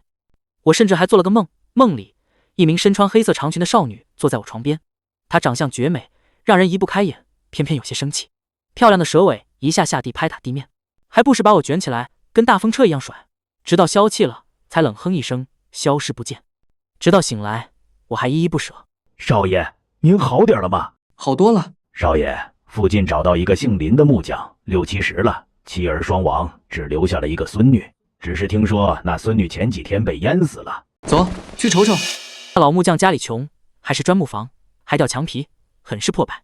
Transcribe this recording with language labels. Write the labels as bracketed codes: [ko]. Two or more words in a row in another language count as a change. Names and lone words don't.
[zh] 我甚至還做了個夢，夢裡一名身穿黑色長裙的少女坐在我床邊，她長相絕美，讓人移不開眼，偏偏有些生氣。漂亮的蛇尾一下下地拍打地面，還不時把我捲起來，跟大風車一樣甩，直到消氣了，才冷哼一聲，消失不見。直到醒來，我還依依不捨。少爺，您好點了嗎？好多了。少爺，附近找到一個姓林的木匠，60、70了，妻兒雙亡，只留下了一個孫女。只是聽說那孫女前幾天被淹死了。走，去瞅瞅。老木匠家裡窮，還是磚木房，還吊牆皮，很是破敗。